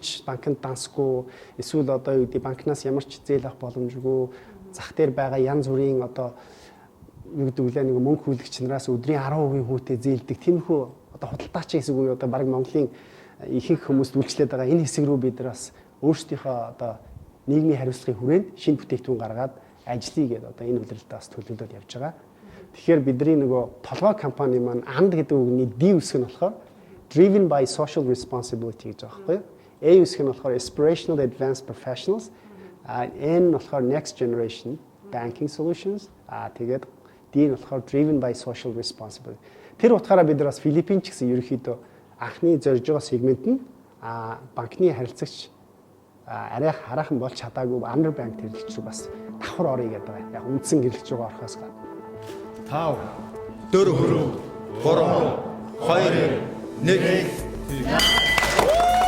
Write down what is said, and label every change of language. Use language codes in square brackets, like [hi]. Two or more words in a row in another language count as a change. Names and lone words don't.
[mn] ч банкнд дансгүй эсвэл одоо юу гэдэг банкнаас ямар ч зээл авах боломжгүй зах дээр байгаа янз бүрийн одоо юу гэдэг үлээ нэг мөнгө хүлэгч нараас өдрийн 10% хүүтэй зээлдэг тиймэрхүү одоо худалдаач гэсэн үг одоо баг Монголын ихэнх хүмүүст үйлчлээд байгаа энэ хэсэг рүү бид нар бас өөрсдийнхөө одоо нийгмийн хариуцлагын хүрээнд шинэ бүтээгдэхүүн гаргаад ажиллая гэдэг одоо энэ үйлрэлдээ бас төлөвлөд явж байгаа. Тэгэхээр бидний нөгөө толгой компани маань АНД гэдэг үгний D үсэг нь болохоор [en] driven by social responsibility [mn] гэж байгаа байхгүй юу? A үсэг нь болохоор [en] aspirational advanced professionals, N [mn] нь болохоор [en] next generation banking solutions, [mn] тэгээд D нь болохоор [en] driven by social responsibility. [mn] Тэр утгаараа бид нар бас Филиппин ч гэсэн ерөнхийдөө анхны зорж байгаа сегмент нь банкны харилцагч арай хараахан болж чадаагүй [en] under bank [mn] хэрэглэгч рүү бас давхар орё гэдэг байгаа. Яг үндсэн хэрэглэгч рүү орохоос гадна 5 4 3 2 1